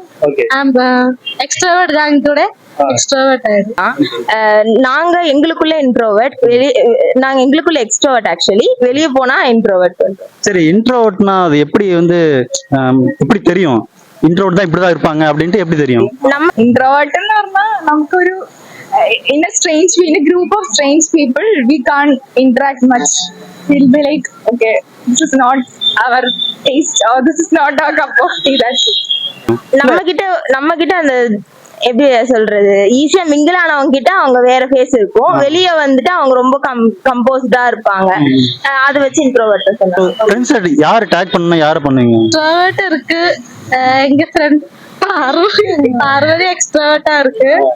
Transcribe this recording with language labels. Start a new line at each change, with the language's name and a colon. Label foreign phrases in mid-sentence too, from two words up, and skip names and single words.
Tamil: எக்ஸ்ட்ரோவர்ட் கேங் கூட எக்ஸ்ட்ரோவர்ட் ஆயிடும். நாங்க எங்களுக்குள்ள இன்ட்ரோவர்ட், நாங்க எங்களுக்குள்ள எக்ஸ்ட்ரோவர்ட். ஆக்சுவலி வெளியே போனா இன்ட்ரோவர்ட். சரி, இன்ட்ரோவர்ட்னா அது எப்படி வந்து எப்படி தெரியும் இன்ட்ரோவர்ட் தான் இப்படிதான் இருப்பாங்க அப்படின்ட்டு எப்படி தெரியும்? நம்ம
Malayalam: ഇൻട്രോവേർട്ട്ന്ന് പറഞ്ഞാൽ നമുക്കൊരു
English: in a strange in a group of strange people we can't interact much. We'll be like, okay, this is not our taste or this is not our cup of tea. That's it.
Tamil: நம்ம கிட்ட அந்த எப்படி சொல்றது, ஈஸியா மிங்கிள் ஆனவங்க கிட்ட அவங்க வேற ஃபேஸ் இருக்கும். வெளியே வந்துட்டு அவங்க ரொம்ப கம்போஸ்டா இருப்பாங்க. அதை வச்சு இன்ட்ரோவர்ட் சொல்லுவாங்க. ஃப்ரெண்ட்ஸ் யார் டாக் பண்ணா யாரை பண்ணுவீங்க? இன்ட்ரோவர்ட் இருக்கு. எங்க ஃப்ரெண்ட் பார்வதி எக்ஸ்ட்ரோவர்ட்டா இருக்கு.